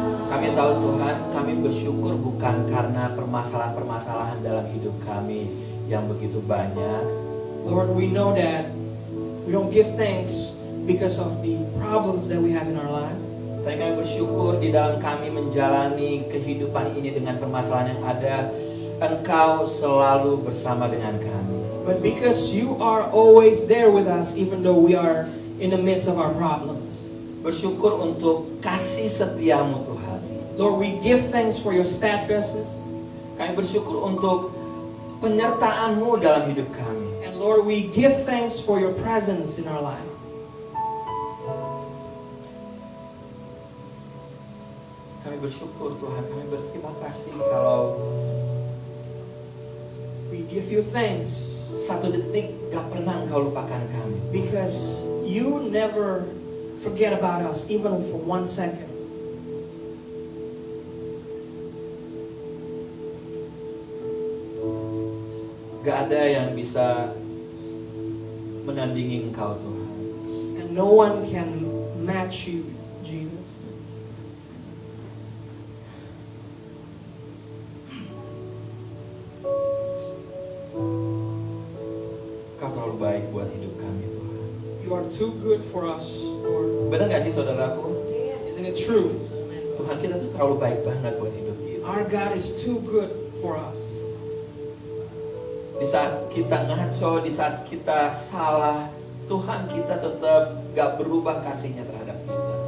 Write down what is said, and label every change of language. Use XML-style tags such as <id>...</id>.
<id>Kami tahu Tuhan, kami bersyukur bukan karena permasalahan-permasalahan dalam hidup kami yang begitu banyak,</id> <en>Lord, we know that we don't give thanks because of the problems that we have in our lives.</en> <id>tapi kami bersyukur di dalam kami menjalani kehidupan ini dengan permasalahan yang ada, Engkau selalu bersama dengan kami.</id> <en>But because you are always there with us, even though we are in the midst of our problems.</en> <id>Bersyukur untuk kasih setiamu Tuhan.</id> <en>Lord, we give thanks for your steadfastness.</en> <id>Kami bersyukur untuk penyertaan-Mu dalam hidup kami.</id> <en>And Lord, we give thanks for your presence in our life.</en> <id>Kami bersyukur Tuhan, kami berterima kasih kalau</id> <en>We give you thanks</en> <id>satu detik gak pernah Engkau lupakan kami.</id> <en>because you never forget about us, even for 1 second.</en> <id>Gak ada yang bisa menandingi Engkau Tuhan.</id> <en>And no one can match you, Jesus.</en> <id>Engkau terlalu baik buat hidup kami Tuhan.</id> <en>You are too good for us, Lord.</en> <id>Benar gak sih saudaraku?</id> <en>Isn't it true?</en> <id>Tuhan kita tuh terlalu baik banget buat hidup kita.</id> <en>Our God is too good for us.</en> <id>Di saat kita ngaco, di saat kita salah, Tuhan kita tetap gak berubah kasihnya terhadap kita.</id>